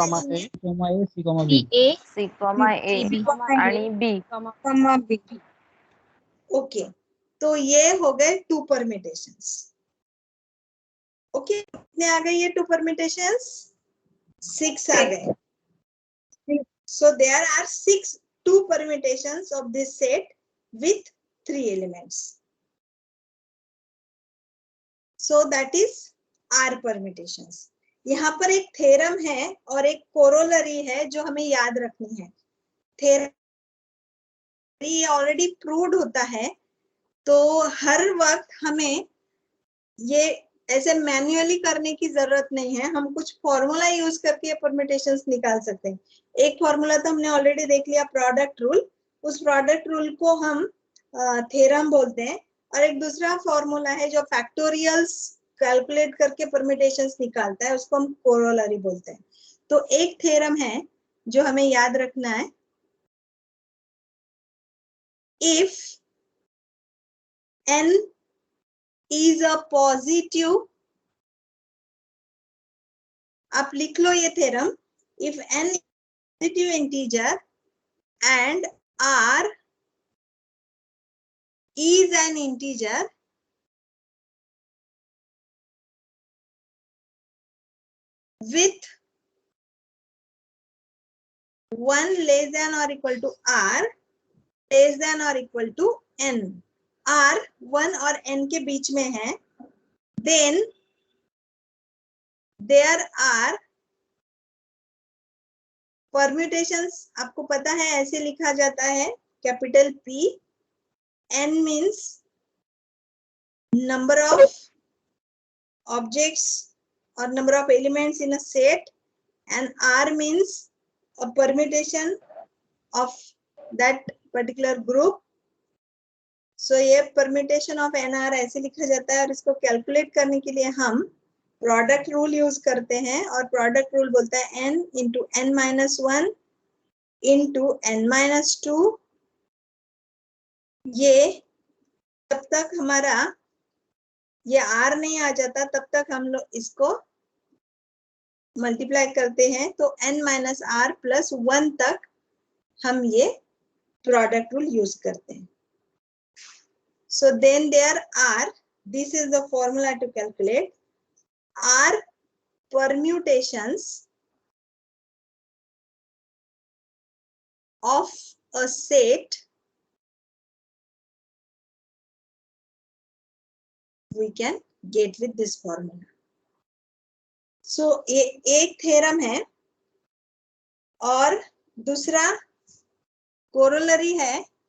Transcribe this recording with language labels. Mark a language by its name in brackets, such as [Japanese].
[English] comma [Hindi] लेंगे. A A, C, B. A C, A B आणि B. Okay, तो ये हो गए 2 परम्यूटेशंस. ओके, कितने आ गए ये 2 परम्यूटेशंस? 6 आ गए. [English] So there are 6 2 permutations of this set with 3 elements. So that is R permutations. [Hindi] यहाँ पर एक थ्योरम है और एक कोरोलरी है जो हमें याद रखनी है. थ्योरम ऑलरेडी प्रूव्ड होता है, तो हर वक्त हमें ये ऐसे मैन्युअली करने की जरूरत नहीं है. हम कुछ फॉर्मूला यूज करके परम्यूटेशंस निकाल सकते हैं. एक फॉर्मूला तो हमने ऑलरेडी देख लिया, प्रोडक्ट रूल. उस प्रोडक्ट रूल को हम थ्योरम बोलते हैं. और एक दूसरा फॉर्मूला है जो फैक्टोरियल्स कैलकुलेट करके परम्यूटेशंस निकालता है, उसको हम कोरोलरी बोलते हैं. तो एक थ्योरम है जो हमें याद रखना है. [English] if n is a positive, [Hindi] आप लिख लो ये theorem. [English] if n positive integer and R is an integer, with 1 less than or equal to R less than or equal to n, [Hindi] R 1 और n के बीच में है, [English] then there are permutations. [Hindi] आपको पता है ऐसे लिखा जाता है, capital P, n means [English] number of objects or number of elements in a set, and R means a permutation of that particular group. [Hindi] So ये permutation of NR ऐसे लिखा जाता है, और इसको कैलकुलेट करने के लिए हम प्रोडक्ट रूल यूज करते हैं, और प्रोडक्ट रूल बोलता है n into n minus one into n minus two. ये तब तक हमारा ये R नहीं आ जाता तब तक हम लोग इसको मल्टीप्लाई करते हैं, तो n minus are plus one तक हम ये प्रोडक्ट रूल यूज करते हैं। [English] So then there are, this is the formula to calculate, are permutations of a set we can get with this formula. [Hindi] So एक theorem है और दूसरा corollary है.